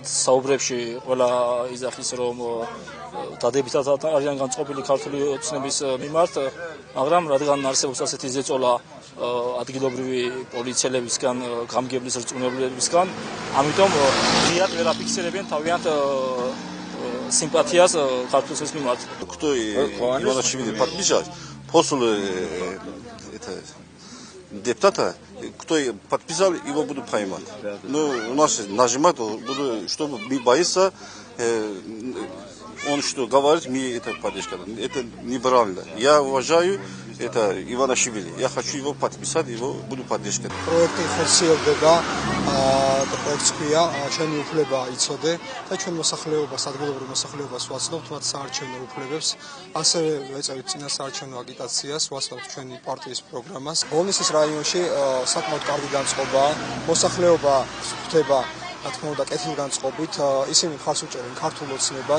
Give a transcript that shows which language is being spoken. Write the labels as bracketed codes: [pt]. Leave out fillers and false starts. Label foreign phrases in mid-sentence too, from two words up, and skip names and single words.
[ka] საუბრებში ყველა იძახის, რომ დადებითად არიან განწყობილი ქართული ოცნების მიმართ, მაგრამ რადგან არსებობს ასეთი ზეწოლა ადგილობრივი პოლიციელებისგან, გამგებლის რწმუნებლებისგან, ამიტომ ღიად ვერ აფიქსირებენ თავიანთ симпатияс ქართულის მიმართ. [ru] Кто Иванашвили подписал, после депутата, кто подписал, его буду поймать. Ну, у нас нажимать, чтобы мы боится, он что говорит, мы это поддержка. Это неправильно. Я уважаю это Иванашвили. Я хочу его подписать, его буду поддерживать. [ka] Проекты ხორციელდება და პროექტს ქვია ჩვენი უფლება იცოდე და ჩვენ მოსახლეობას, ადგილობრივ მოსახლეობას ვაცნობთ მათ საარჩევნო უფლებებს, ასევე ვეწევით წინა საარჩევნო აგიტაციას, ვაცნობთ ჩვენი პარტიის პროგრამას. ბოლნისის რაიონში საკმაოდ კარგი განწყობაა, მოსახლეობა ხვდება რა თქმა უნდა კეთილგანწყობით, ისინი მხარს უჭერენ ქართულ ოცნებას.